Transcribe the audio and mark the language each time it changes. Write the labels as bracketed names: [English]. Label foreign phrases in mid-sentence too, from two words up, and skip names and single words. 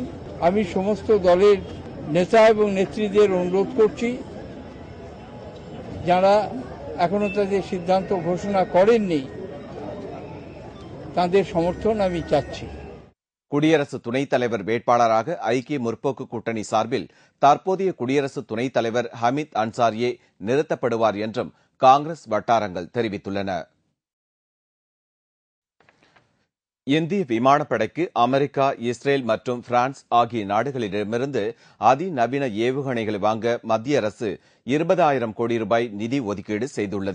[Bangla] আমি সমস্ত দলের নেতা এবং নেত্রীদের অনুরোধ করছি, যারা এখনো তাদের সিদ্ধান্ত ঘোষণা করেননি তাদের সমর্থন আমি চাচ্ছি। [Tamil] குடியரசு துணைத் தலைவர் வேட்பாளராக ஐக்கிய முற்போக்கு கூட்டணி சார்பில் தற்போதைய குடியரசு துணைத் தலைவர் ஹமீத் அன்சாரியே நிறுத்தப்படுவார் என்றும் காங்கிரஸ் வட்டாரங்கள் தெரிவித்துள்ளன. இந்திய விமானப்படைக்கு அமெரிக்கா, இஸ்ரேல் மற்றும் பிரான்ஸ் ஆகிய நாடுகளிடமிருந்து அதிநவீன ஏவுகணைகளை வாங்க மத்திய அரசு 20,000 கோடி ரூபாய் நிதி ஒதுக்கீடு செய்துள்ளது.